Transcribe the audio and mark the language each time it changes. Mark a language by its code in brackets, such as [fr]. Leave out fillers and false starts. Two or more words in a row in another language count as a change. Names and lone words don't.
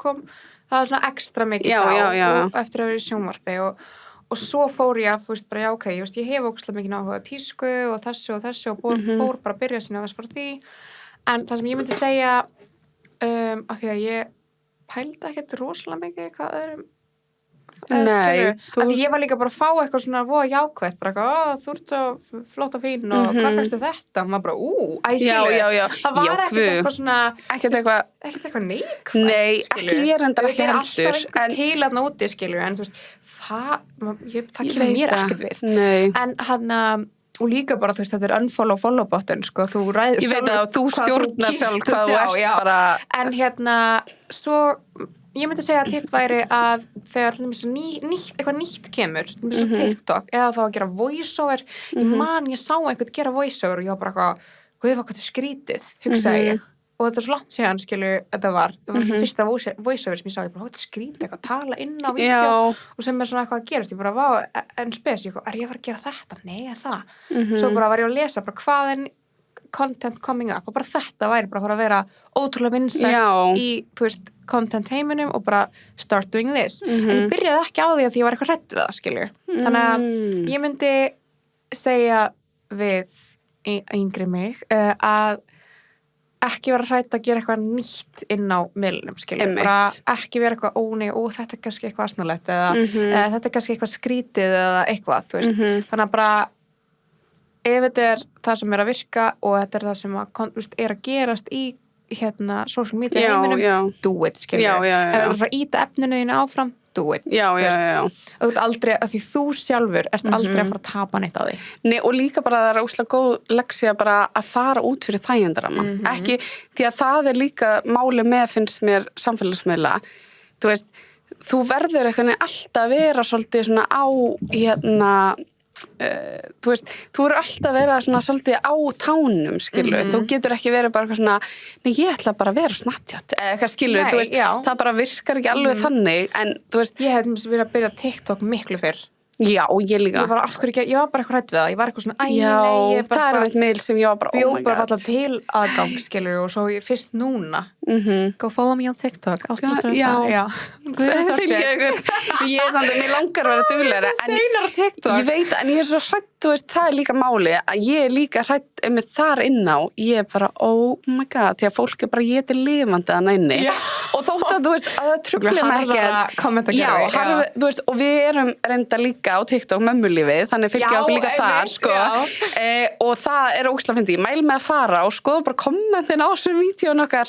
[is] kom það var svona ekstra mikið og eftir að vera í sjónvarpi og svo fór ég að, þú veist, bara ok, ég hef ógeðslega mikið áhuga tísku og þessu og fór bara að byrja sinni að vera því en það sem ég myndi segja af því að ég pældi ekkert rosalega mikið hvað öðrum að ég var líka bara að fá eitthvað svona voða jákvætt, bara eitthvað, þú ert svo flott og fín og hvað fannstu þetta? Og maður bara, það var ekkert eitthvað svona ekkert eitthvað neikvætt Nei, ekki ég reyndar ekki heldur það er alltaf einhver til að nóti, skilur en þú veist, það kemur mér ekkert við en hann og líka bara, þú veist, þetta [en] unfollow follow button, [is] sko, þú ræður ég veit að þú stjórnar sjálf hvað þú ert bara en svo ég myndi segja að tipp væri að þegar eitthvað nýtt kemur TikTok, eða þá að gera voiceover ég sá einhvern gera voiceover og ég var bara eitthvað, hvað er skrítið hugsaði ég, og þetta er svo langt síðan, þetta var fyrsta voiceover sem ég sá, ég bara, þetta skrýta eitthvað, tala inn á vídeo og sem svona eitthvað að gerast, ég bara, en spes, ég er ég að fara að gera þetta? Nei, það. Svo bara var ég að lesa, bara hvað er [en] content coming up [is] og bara þetta væri bara að fara að vera ótrúlega vinsælt í, þú veist, content heiminum og bara [en] start doing this. [is] En ég byrjaði ekki á því að ég var eitthvað hrædd við það, Þannig að ég myndi segja við yngri mig að ekki vera hrædd að gera eitthvað nýtt inn á miðlunum, bara ekki vera eitthvað þetta er kannski eitthvað asnalegt eða þetta er kannski eitthvað skrítið eða eitthvað, þú veist. Þannig að bara ef þetta er það sem er að virka og þetta er það sem er að gerast í [en] social media [is] heiminum, [en] do it, [is] ef það er að fara að íta efninu þínu áfram, [en] do it. [is] Þú ert aldrei, af því þú sjálfur ert aldrei að fara að tapa neitt á því. Nei, og líka bara það er óslega góð leksía bara að fara út fyrir þægindarama. Ekki, því að það er líka máli með, finnst mér, samfélagsmiðla. Þú veist, þú verður eitthvað alltaf að vera svolítið svona á, þú veist, þú eru alltaf að vera svona svolítið á tánum, þú getur ekki verið bara eitthvað svona, nei, ég ætla bara að vera Snapchat, eða eitthvað þú veist, það bara virkar ekki alveg þannig, en þú veist, ég hef verið að byrja TikTok miklu fyrr. Já, ég líka. Ég var bara eitthvað hrædd við það, ég var eitthvað svona, nei, það er einmitt miðl sem ég var bara, [en] oh my god. [is] Bjóð bara alltaf til aðgang, og svo ég fyrst núna, [en] go follow me on TikTok, [is] Já. Ég er samt að mér langar að vera duglegri. Svo seinar á TikTok. Ég veit, en ég er svo hrædd, þú veist, það er líka máli, að ég er líka hrædd með þar inn á, ég er bara, [en] oh my god, [is] því að fólk er bara, ég er lifandi að næni. Og þótt að, þú veist, að það trufli mig ekki. Þú veist, og við erum reynda líka á TikTok mömmulífið, þannig fylgja okkur líka þar, og það er ógeðslega fyndið. Ég mæli með að fara og skoða bara kommentin á þessum vídeónu okkar.